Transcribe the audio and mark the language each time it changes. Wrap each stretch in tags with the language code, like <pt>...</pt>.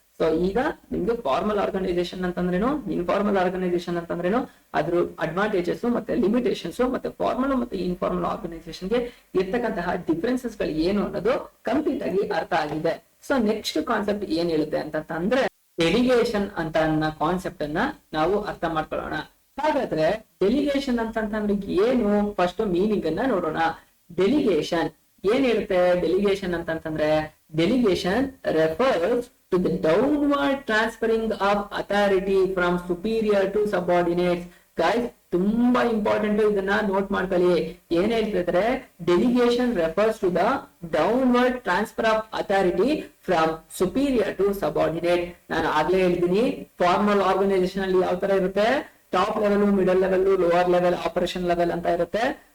<kn>So ಈಗ ನಿಮ್ಗೆ formal organisation ಅಂತಂದ್ರೇನು, ಇನ್ಫಾರ್ಮಲ್ ಆರ್ಗನೈಸೇಷನ್ ಅಂತಂದ್ರೇನು, ಅದ್ರ ಅಡ್ವಾಂಟೇಜಸ್ ಮತ್ತೆ ಲಿಮಿಟೇಷನ್ಸ್, ಮತ್ತೆ ಫಾರ್ಮಲ್ ಮತ್ತೆ ಇನ್ಫಾರ್ಮಲ್ ಆರ್ಗನೈಸೇಷನ್ಗೆ ಇರ್ತಕ್ಕಂತಹ ಡಿಫ್ರೆನ್ಸಸ್ ಗಳು ಏನು ಅನ್ನೋದು ಕಂಪ್ಲೀಟ್ ಆಗಿ ಅರ್ಥ ಆಗಿದೆ. ಸೊ ನೆಕ್ಸ್ಟ್ ಕಾನ್ಸೆಪ್ಟ್ ಏನ್ ಹೇಳುತ್ತೆ ಅಂತಂದ್ರೆ, ಡೆಲಿಗೇಷನ್ ಅಂತ ಅನ್ನೋ ಕಾನ್ಸೆಪ್ಟ್ ಅನ್ನ ನಾವು ಅರ್ಥ ಮಾಡ್ಕೊಳ್ಳೋಣ. ಹಾಗಾದ್ರೆ ಡೆಲಿಗೇಷನ್ ಅಂತಂದ್ರೆ ಏನು, ಫಸ್ಟ್ ಮೀನಿಂಗ್ ಅನ್ನ ನೋಡೋಣ. ಡೆಲಿಗೇಷನ್ ಏನ್ ಹೇಳುತ್ತೆ? ಡೆಲಿಗೇಷನ್ ಅಂತಂದ್ರೆ,</kn> <en>Delegation refers to the downward transferring of authority from superior to subordinates.</en> <kn>Guys, ತುಂಬಾ ಇಂಪಾರ್ಟೆಂಟ್, ಇದನ್ನ ನೋಟ್ ಮಾಡ್ಕೊಳ್ಳಿ. ಏನ್ ಹೇಳ್ತಿದ್ರೆ,</kn> <en>Delegation refers to the downward transfer of authority from superior to subordinate.</en> <kn>ನಾನು ಆಗ್ಲೇ ಹೇಳ್ತೀನಿ, ಫಾರ್ಮಲ್ ಆರ್ಗನೈಸೇಷನ್ ಅಲ್ಲಿ ಯಾವ ತರ ಇರುತ್ತೆ, top level, middle level, lower level, operation level ಅಂತ ಇರುತ್ತೆ.</kn>